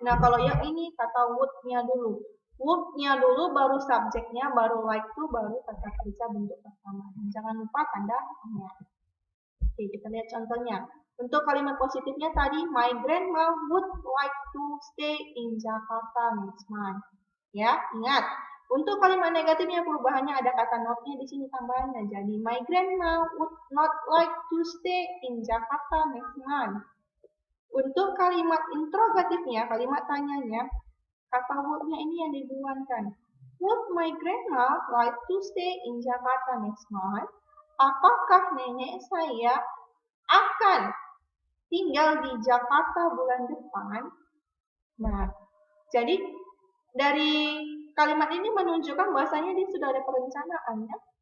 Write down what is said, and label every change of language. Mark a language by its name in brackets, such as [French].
[Indonesian] Nah, kalau yang ini kata would-nya dulu. Would-nya dulu, baru subjeknya, baru like to, baru kata kerja bentuk pertama. Jangan lupa tanda tanya. Oke, kita lihat contohnya. Untuk kalimat positifnya tadi, [English] my grandma would like to stay in Jakarta next month. [Indonesian] Ya, ingat. Untuk kalimat negatifnya perubahannya ada kata not-nya di sini tambahannya. [English] Jadi my grandma would not like to stay in Jakarta next month. [Indonesian] Untuk kalimat interrogatifnya, kalimat tanyanya, kata would-nya ini yang dibuangkan. [English] Would my grandma like to stay in Jakarta next month? [Indonesian] Apakah nenek saya akan tinggal di Jakarta bulan depan? Nah, jadi dari kalimat ini menunjukkan bahwasanya dia sudah ada perencanaan ya.